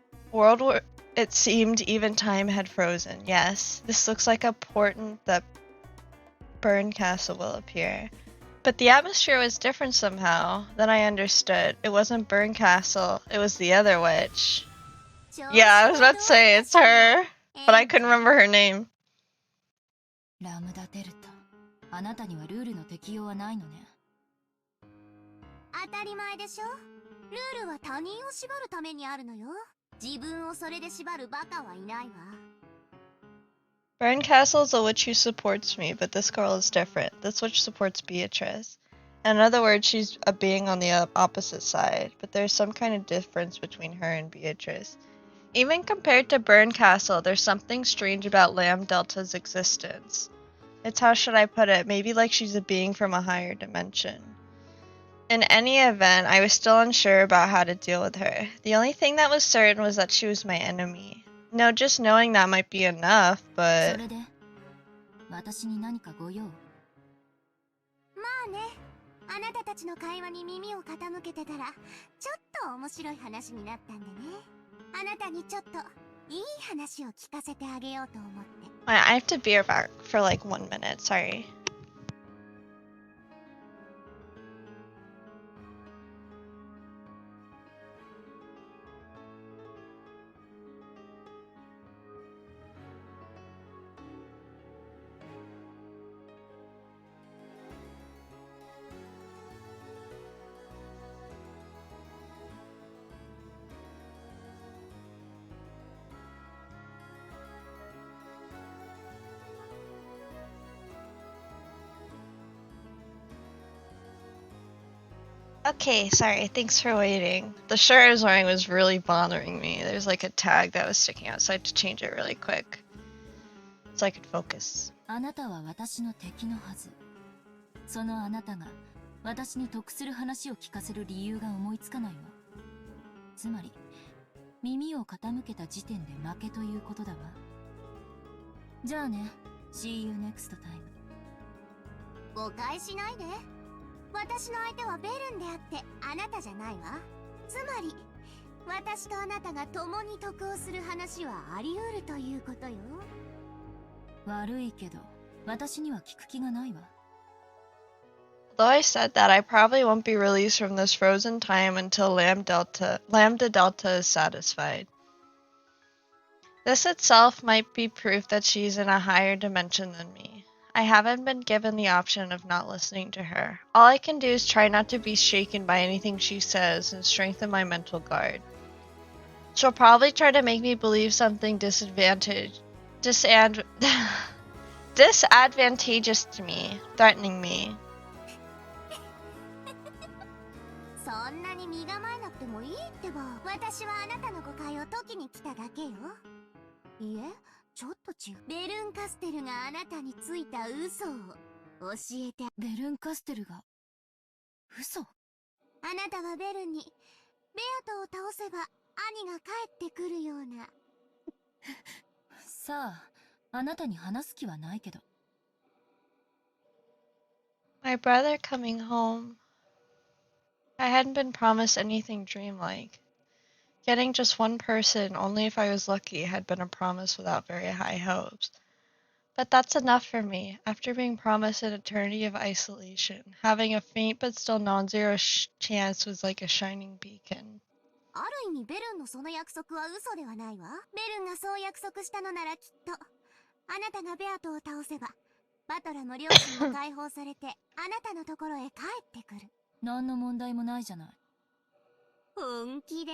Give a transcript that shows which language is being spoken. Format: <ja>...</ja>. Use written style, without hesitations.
<en>World war, it seemed even time had frozen. Yes, this looks like a portent that Burn Castle will appear. But the atmosphere was different somehow. Then I understood. It wasn't Burn Castle, it was the other witch. Yeah, I was about to say it's her, but I couldn't remember her name.</en> <ja>ラムダデルタ、あなたにはルールの適用はないのね。当たり前でしょ。ルールは他人を縛るためにあるのよ。自分をそれで縛るバカはいないわ。</ja> <en>Burn Castle is a witch who supports me, but this girl is different. This witch supports Beatrice. In other words, she's a being on the opposite side, but there's some kind of difference between her and Beatrice. Even compared to Burn Castle, there's something strange about Lamb Delta's existence. It's, how should I put it, maybe like she's a being from a higher dimension. In any event, I was still unsure about how to deal with her. The only thing that was certain was that she was my enemy. No, just knowing that might be enough,</en> <ja>そ</ja> <en>but</en> <ja>れで私に何かご用？まあね、あなたたちの会話に耳を傾けてたらちょっと面白い話になったんでね。あなたにちょっといい話を聞かせてあげようと思って。</ja> <en>I have to be back for like 1 minute. Sorry. Okay, sorry. Thanks for waiting. The shirt I was wearing was really bothering me. There's like a tag that was sticking out, so I had to change it really quick so I could focus.</en> <ja>あなたは私の敵のはず。そのあなたが私に得する話を聞かせる理由が思いつかないわ。つまり耳を傾けた時点で負けということだわ。じゃあね、</ja> <en>See you next time。</en> <ja>誤解しないで。私の相手はベルンであってあなたじゃないわ。つまり私とあなたが共に得をする話はあり得るということよ。悪いけど私には聞く気がないわ。</ja> <en>Though I said that, I probably won't be released from this frozen time until Lambda Delta is satisfied. This itself might be proof that she's in a higher dimension than me. I haven't been given the option of not listening to her. All I can do is try not to be shaken by anything she says and strengthen my mental guard. She'll probably try to make me believe something disadvantageous to me, threatening me.</en> <ja>そんなに身構えなくてもいいってば。私はあなたの誤解を解きに来ただけよ。いえ、ちょっと違う。ベルンカステルがあなたについた嘘を教えて。ベルンカステルが嘘？あなたはベルンにベアトを倒せば兄が帰ってくるような。さあ、あなたに話す気はないけど。</ja> <en>My brother coming home. I hadn't been promised anything dreamlike. Getting just one person, only if I was lucky, had been a promise without very high hopes. But that's enough for me. After being promised an eternity of isolation, having a faint but still non-zero chance was like a shining beacon.</en> <ja>ある意味ベルンのその約束は嘘ではないわ。ベルンがそう約束したのならきっとあなたがベアトを倒せばバトラも両親も解放されてあなたのところへ帰ってくる。何の問題もないじゃない。本気で？</ja>